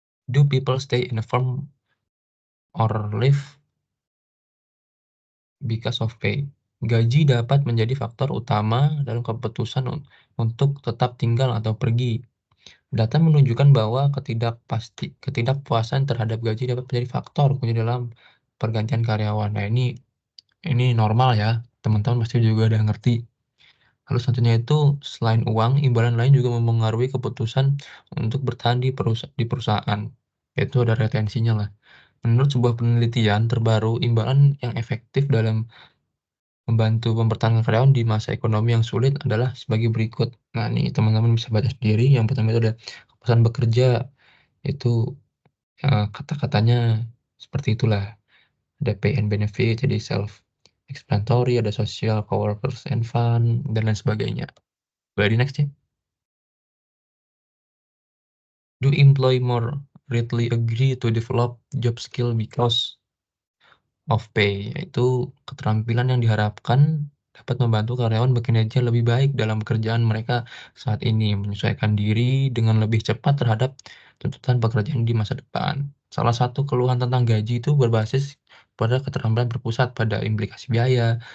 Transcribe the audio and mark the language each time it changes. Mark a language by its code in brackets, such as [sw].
[en] Do people stay in a firm or leave because of pay? [id] Gaji dapat menjadi faktor utama dalam keputusan untuk tetap tinggal atau pergi. Data menunjukkan bahwa ketidakpuasan terhadap gaji dapat menjadi faktor kunci dalam pergantian karyawan. Nah, ini normal ya, teman-teman pasti juga udah ngerti. Lalu selanjutnya itu, selain uang, imbalan lain juga mempengaruhi keputusan untuk bertahan di perusahaan, yaitu ada retensinya lah. Menurut sebuah penelitian terbaru, imbalan yang efektif dalam membantu mempertahankan karyawan di masa ekonomi yang sulit adalah sebagai berikut. Nah, nih teman-teman bisa baca sendiri. Yang pertama itu ada kepuasan bekerja, itu kata-katanya seperti itulah. Ada [en] pay and benefit, [id] jadi self-explanatory, ada [en] social, coworkers and fun, [id] dan lain sebagainya. Boleh di next ya. [en] Do employee more readily agree to develop job skill because of pay? [id] Yaitu keterampilan yang diharapkan dapat membantu karyawan bekerja lebih baik dalam pekerjaan mereka saat ini, menyesuaikan diri dengan lebih cepat terhadap tuntutan pekerjaan di masa depan. Salah satu keluhan tentang gaji itu berbasis pada keterampilan berpusat pada implikasi biaya.